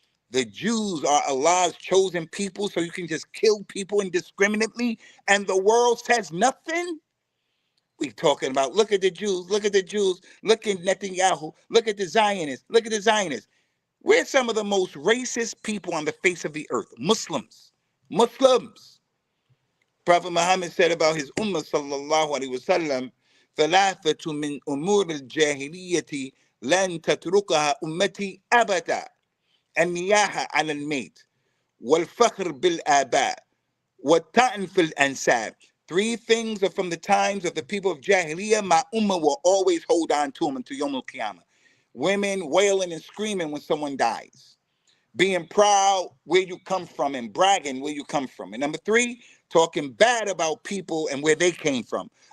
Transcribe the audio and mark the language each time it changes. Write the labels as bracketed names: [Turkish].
[English] The Jews are Allah's chosen people, so you can just kill people indiscriminately, and the world says nothing? We talking about, look at the Jews, look at the Jews, look at Netanyahu, look at the Zionists, look at the Zionists. We're some of the most racist people on the face of the earth. Muslims. Muslims. Prophet Muhammad said about his ummah [Arabic] sallallahu alaihi wasallam, ثلاثة من أمور الجاهلية لن تتركها أمتي أبدا النياحة على الميت والفخر بالآباء والطعن في الأنساب. [English] Three things are from the times of the people of Jahiliyyah. My ummah will always hold on to them until Yom Al-Qiyamah. Women wailing and screaming when someone dies. Being proud where you come from and bragging where you come from. And number three, talking bad about people and where they came from.